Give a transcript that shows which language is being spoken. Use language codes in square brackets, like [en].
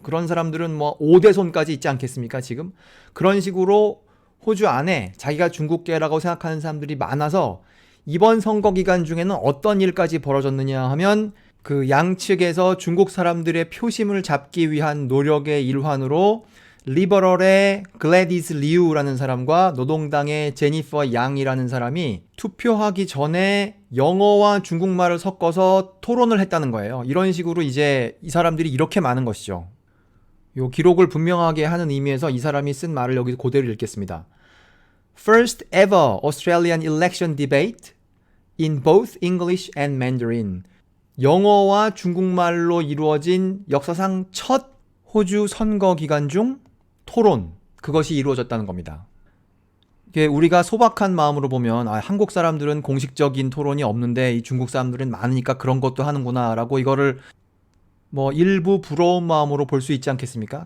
[ko] 그런 사람들은 뭐 5대손까지 있지 않겠습니까, 지금? 그런 식으로 호주 안에 자기가 중국계라고 생각하는 사람들이 많아서 이번 선거 기간 중에는 어떤 일까지 벌어졌느냐 하면 그 양측에서 중국 사람들의 표심을 잡기 위한 노력의 일환으로 리버럴의 글래디스 리우라는 사람과 노동당의 제니퍼 양이라는 사람이 투표하기 전에 영어와 중국말을 섞어서 토론을 했다는 거예요. 이런 식으로 이제 이 사람들이 이렇게 많은 것이죠. 요 기록을 분명하게 하는 의미에서 이 사람이 쓴 말을 여기서 그대로 읽겠습니다. [en] First ever Australian election debate in both English and Mandarin. [ko] 영어와 중국말로 이루어진 역사상 첫 호주 선거 기간 중 토론, 그것이 이루어졌다는 겁니다. 이게 우리가 소박한 마음으로 보면 한국 사람들은 공식적인 토론이 없는데 이 중국 사람들은 많으니까 그런 것도 하는구나 라고 이거를 뭐 일부 부러운 마음으로 볼 수 있지 않겠습니까?